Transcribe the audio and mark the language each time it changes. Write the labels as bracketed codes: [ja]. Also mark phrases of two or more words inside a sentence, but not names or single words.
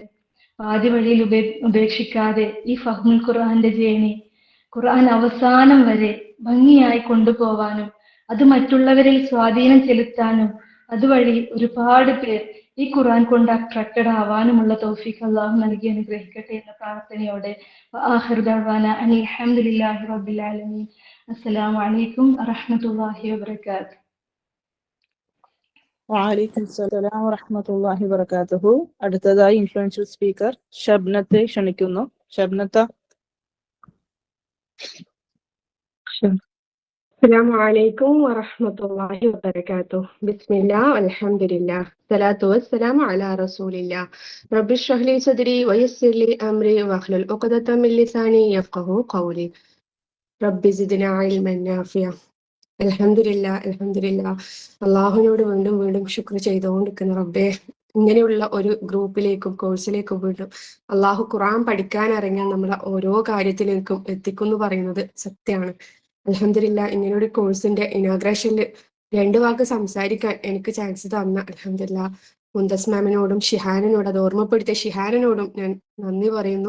[ml] ആദ്യ വഴിയിൽ ഉപേക്ഷിക്കാതെ ഈ ഫഹ്മുൽ ഖുർആന്റെ ജേണി ഖുർആൻ അവസാനം വരെ ഭംഗിയായി കൊണ്ടുപോവാനും അത് മറ്റുള്ളവരിൽ സ്വാധീനം ചെലുത്താനും അതുവഴി ഒരുപാട് പേർ ഈ ഖുർആൻ കൊണ്ട് അട്രാക്റ്റഡ് ആവാനുമുള്ള തൗഫീഖ് അള്ളാഹു നൽകി അനുഗ്രഹിക്കട്ടെ എന്ന പ്രാർത്ഥനയോടെ [ar] آخر دعوانا الحمد لله رب العالمين. السلام عليكم ورحمة الله وبركاته. وعليكم السلام ورحمة الله وبركاته. [ml] അടുത്തതായി [en] influential speaker [ml] ഷബ്നത്തെ ക്ഷണിക്കുന്നു. ഷബ്നത്ത. [ar] السلام عليكم ورحمة الله وبركاته. بسم الله والحمد لله الصلاة والسلام على رسول الله. رب اشرح لي صدري ويسر لي أمري واحلل عقدة من لساني يفقهوا قولي. رب زدنا علما نافعا. അൽഹംദുലില്ലാ. [ml] അള്ളാഹുവിനോട് വീണ്ടും വീണ്ടും ശുക്ർ ചെയ്തുകൊണ്ടിരിക്കുന്ന റബ്ബേ, ഇങ്ങനെയുള്ള ഒരു ഗ്രൂപ്പിലേക്കും കോഴ്സിലേക്കും വീണ്ടും അള്ളാഹു ഖുർആൻ പഠിക്കാൻ ഇറങ്ങിയ നമ്മളെ ഓരോ കാര്യത്തിലേക്കും എത്തിക്കുന്നു പറയുന്നത് സത്യമാണ്. അൽഹംദുലില്ലാ, ഇങ്ങനെയൊരു കോഴ്സിന്റെ ഇനാഗ്രേഷനിൽ 2 വാക്ക് സംസാരിക്കാൻ എനിക്ക് ചാൻസ് തന്ന അൽഹംദുലില്ലാ മുന്തസ് മാമിനോടും ഷിഹാനിനോടും അത് ഓർമ്മപ്പെടുത്തിയ ഷിഹാനിനോടും ഞാൻ നന്ദി പറയുന്നു.